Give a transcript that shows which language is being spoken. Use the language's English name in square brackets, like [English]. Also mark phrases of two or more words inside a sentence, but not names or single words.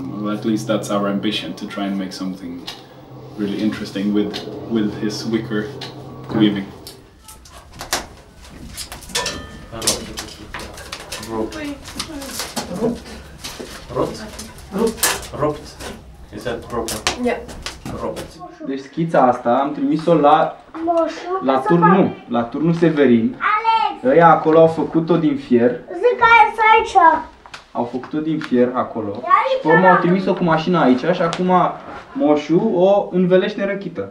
[English] Well, at least that's our ambition, to try and make something really interesting with his wicker weaving. [Romanian] Rupt. [English] Is that broken? Yeah. [Romanian] Rupt. Deci schița asta am trimis-o la turnul Severin. Ăia acolo au făcut-o din fier. Zic că e aici. Au făcut-o din fier acolo. Și pe urmă au trimis-o cu mașina aici și acum moșu o învelește în răchită.